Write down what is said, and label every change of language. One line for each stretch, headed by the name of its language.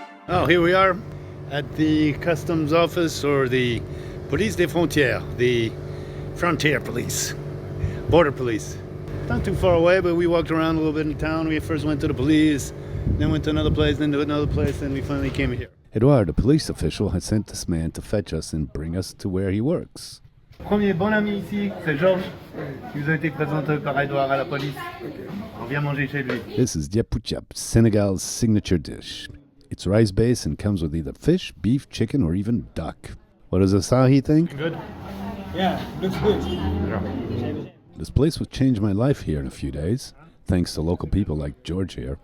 English: Oh, here we are at the customs office, or the Police des Frontières, the frontier police, border police. Not too far away, but we walked around a little bit in town. We first went to the police, then went to another place, then to another place, and we finally came here. Edouard, the police official, had sent this man to fetch us and bring us to where he works.
French: Premier bon ami ici, c'est Georges. Il vous a été présenté par Edouard à la police. On vient manger chez lui.
English: This is diapouchap, Senegal's signature dish. It's rice-based and comes with either fish, beef, chicken, or even duck. What does Asahi think? Good. Yeah, looks good. This place would change my life here in a few days, thanks to local people like George here.